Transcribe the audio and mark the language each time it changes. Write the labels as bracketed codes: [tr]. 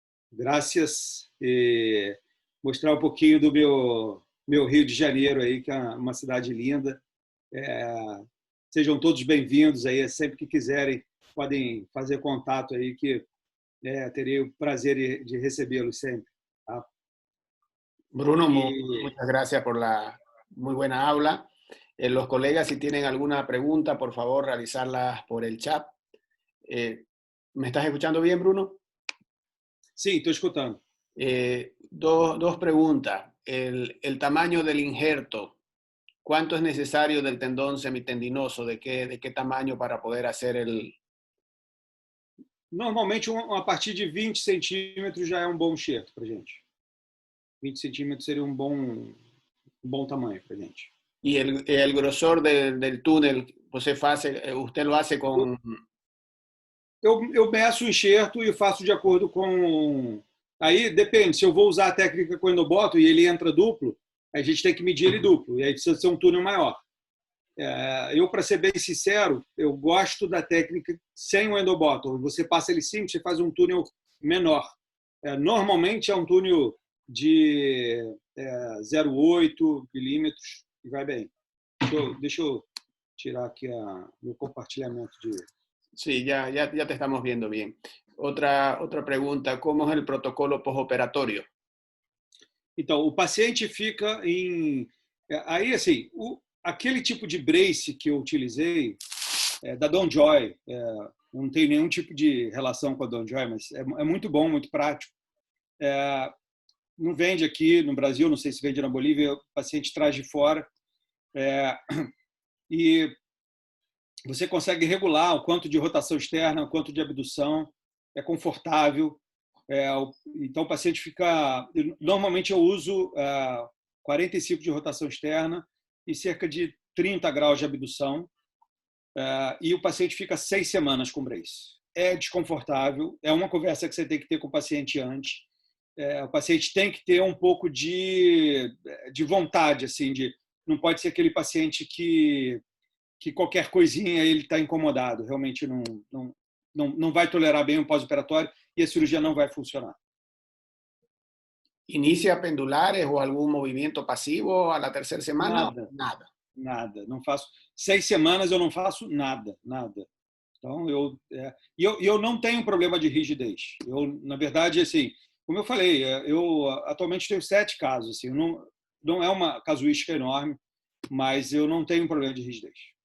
[pt] Graças, e mostrar um pouquinho do meu Rio de Janeiro, aí, que é uma cidade linda. Sejam todos bem-vindos aí, sempre que quiserem, podem fazer contato aí, que terei o prazer de recebê-los sempre. Tá? [es] Bruno, muchas gracias por la muy buena habla. Los colegas, si tienen alguna pregunta, por favor, realizarlas por el chat. ¿Me estás escuchando bien, Bruno? Sí, estoy escuchando. Dos preguntas. El tamaño del injerto, ¿cuánto es necesario del tendón semitendinoso? ¿De qué tamaño para poder hacer el...? [pt] Normalmente, a partir de 20 centímetros já é um bom enxerto para a gente. 20 centímetros seria um bom tamanho para a gente. ¿Y el grosor del túnel, usted lo hace con...? Eu meço o enxerto e faço de acordo com... Aí depende, se eu vou usar a técnica com o endoboto e ele entra duplo, a gente tem que medir ele duplo, e aí precisa ser um túnel maior. Eu, para ser bem sincero, eu gosto da técnica sem o endoboto. Você passa ele simples, você faz um túnel menor. Normalmente é um túnel de 0,8 milímetros e vai bem. Deixa eu tirar aqui meu compartilhamento de... [es] Sí, ya te estamos viendo bien. Otra pregunta, ¿cómo es el protocolo postoperatorio? [pt] Então, o paciente fica em... Aí, assim, aquele tipo de brace que eu utilizei, da DonJoy, não tem nenhum tipo de relação com a DonJoy, mas é muito bom, muito prático. Não vende aqui no Brasil, não sei se vende na Bolívia, o paciente traz de fora. E você consegue regular o quanto de rotação externa, o quanto de abdução, é confortável. Então, o paciente fica... Normalmente, eu uso 45 de rotação externa e cerca de 30 graus de abdução. E o paciente fica 6 semanas com brace. É desconfortável, é uma conversa que você tem que ter com o paciente antes. O paciente tem que ter um pouco de vontade, assim, não pode ser aquele paciente que qualquer coisinha ele está incomodado, realmente não vai tolerar bem o pós-operatório e a cirurgia não vai funcionar. [es] ¿Inicia pendulares o algún movimiento pasivo a la tercera semana? [pt] Nada. Não faço. 6 semanas eu não faço nada. Então, eu não tenho problema de rigidez. Na verdade, assim, como eu falei, eu atualmente tenho 7 casos. Assim, não é uma casuística enorme, mas eu não tenho problema de rigidez.